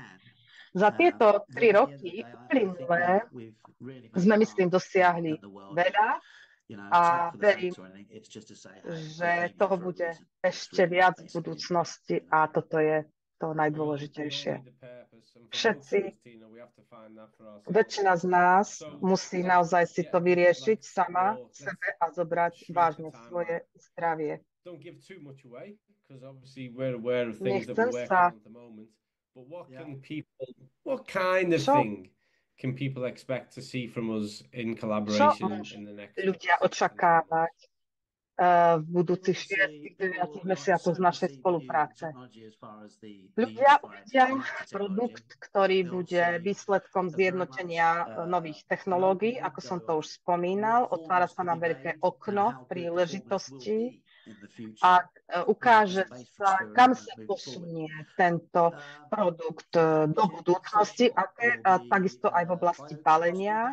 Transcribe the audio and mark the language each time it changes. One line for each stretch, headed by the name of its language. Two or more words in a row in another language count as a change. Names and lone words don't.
Slovak: Za tieto 3 roky uplynulé sme, myslím, dosiahli veľa a verím, že toho bude ešte viac v budúcnosti a toto je to najdôležitejšie. Všetci, väčšina z nás musí naozaj si to vyriešiť sama sebe a zobrať vážne svoje zdravie. Nechcem sa...
English: Can people expect to see from us in collaboration in the next?
Slovak: Ľudia očakávať v budúcich 6-9 mesiacoch z našej spolupráce. Ľudia uvidia produkt, ktorý bude výsledkom zjednotenia nových technológií, ako som to už spomínal. Otvára sa nám veľké okno príležitostí a ukáže sa, kam sa posunie tento produkt do budúcnosti a takisto aj v oblasti balenia.